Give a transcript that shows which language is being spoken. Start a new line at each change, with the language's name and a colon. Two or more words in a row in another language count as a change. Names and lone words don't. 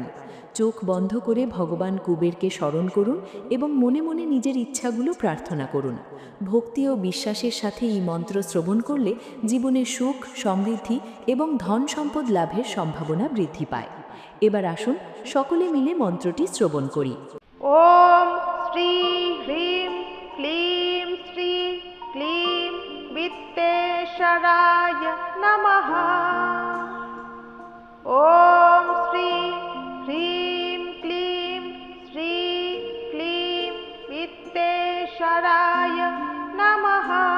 Bangla: চোখ বন্ধ করে ভগবান কুবেরকে স্মরণ করুন এবং মনে মনে নিজের ইচ্ছাগুলো প্রার্থনা করুন। ভক্তি ও বিশ্বাসের সাথে এই মন্ত্র শ্রবণ করলে জীবনে সুখ, সমৃদ্ধি এবং ধন সম্পদ লাভের সম্ভাবনা বৃদ্ধি পায়। এবার আসুন সকলে মিলে মন্ত্রটি শ্রবণ করি।
Sanskrit: ॐ श्री ह्रीं क्लीं श्री क्लीं वित्तेश्वराय नमः। ॐ श्री ह्रीं क्लीं श्री क्लीं वित्तेश्वराय नमः।